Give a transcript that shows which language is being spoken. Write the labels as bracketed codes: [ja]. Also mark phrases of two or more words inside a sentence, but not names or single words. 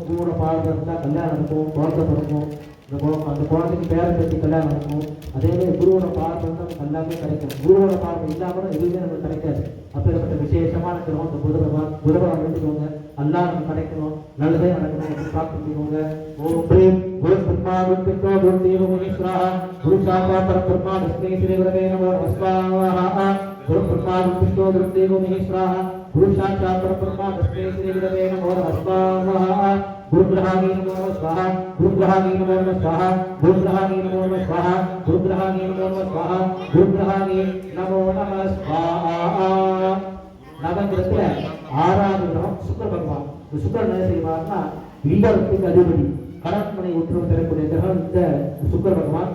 [ta] குருவோட பாவம் இருந்தால் கல்யாணம் இருக்கும், குழந்தை பிறக்கும். அந்த குழந்தைக்கு பேரை பற்றி கல்யாணம் இருக்கும். அதே மாதிரி குருவோட பாவம் இருந்தால் நமக்கு எல்லாமே கிடைக்கும். குருவோட பாவம் இல்லாமல் எதுவுமே நமக்கு கிடைக்காது. அப்பேற்பட்ட விசேஷமான கிரகம் இந்த புத பகவான். புத பகவான் வேண்டிக்கோங்க, எல்லாம் நமக்கு கிடைக்கணும், நல்லதே நடக்கணும் பிரார்த்திக்கோங்க. [sa] ओम् श्रीम् गुरु ब्रह्मा गुरु विष्णु गुरु देवो महेश्वरा. गुरु साक्षात् परब्रह्म तस्मै श्री गुरवे नमो नमः स्वाहा. गुरु ब्रह्मा गुरु विष्णु गुरु देवो महेश्वरा. गुरु साक्षात् परब्रह्म तस्मै श्री गुरवे नमो नमः स्वाहा. गुरुग्रहाणि नमो नमः स्वाहा. गुरुग्रहाणि नमो नमः स्वाहा. गुरुग्रहाणि नमो नमः स्वाहा. गुरुग्रहाणि नमो नमः स्वाहा. गुरुग्रहाणि नमो नमः स्वाहा. [ta] நவகிரகத்துல 6வது கிரகம் சுக்கிர பகவான். இந்த சுக்கிரன் என்ன செய்வார்னா இல்லறத்துக்கு அதிபதி, கடற்மனை ஒற்றுமை தரக்கூடிய கிரகம் இந்த சுக்கிர பகவான்.